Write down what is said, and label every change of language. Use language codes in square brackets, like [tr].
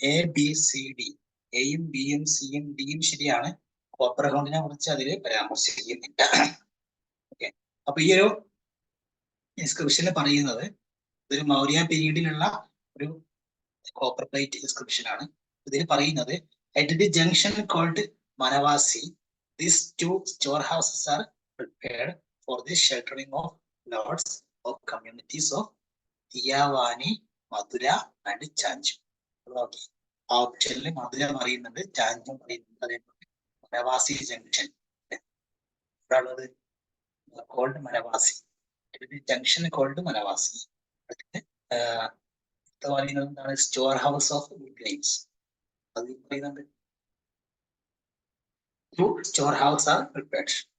[ml] ABCD, എയും ബിയും സിയും ഡിയും ശരിയാണ്. കോപ്പർ ഹോണ്ടിനെ കുറിച്ച് അതിൽ പരാമർശിക്കുന്നില്ല. ഓക്കെ, അപ്പൊ ഈ ഒരു ഇൻസ്ക്രിപ്ഷനിൽ പറയുന്നത് ഇതൊരു മൗര്യ പീരീഡിലുള്ള ഒരു കോപ്പർ പ്ലേറ്റ് ഇൻസ്ക്രിപ്ഷൻ ആണ്. ഇതിൽ പറയുന്നത് [en] at the junction called Manavasi, these 2 storehouses are prepared for the sheltering of lords of communities of Tiyavani, Madura and Chanju. [ml] Okay, ആ ഓപ്ഷനിൽ മധുര പറയുന്നുണ്ട്, ചാഞ്ചു പറയുന്നുണ്ട്. അതേപോലെ മനവാസി ജംഗ്ഷൻ ഉള്ളത് കോൾഡ് മനവാസി, ജംഗ്ഷൻ കോൾഡ് മനവാസി. പറയുന്നത് എന്താണ്? [en] Store house of grains. [ml] അത് പറയുന്നുണ്ട് [en] Store house are prepared.